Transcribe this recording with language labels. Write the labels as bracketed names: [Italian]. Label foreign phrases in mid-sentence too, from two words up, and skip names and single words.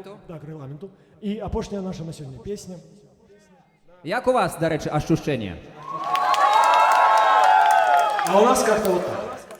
[Belarusian] Рэгламенту. Так, рэгламенту. І апошняя наша на сёння песня. [Ukrainian] Як у вас, до речі, ощущення? [Russian] А у нас как-то вот так.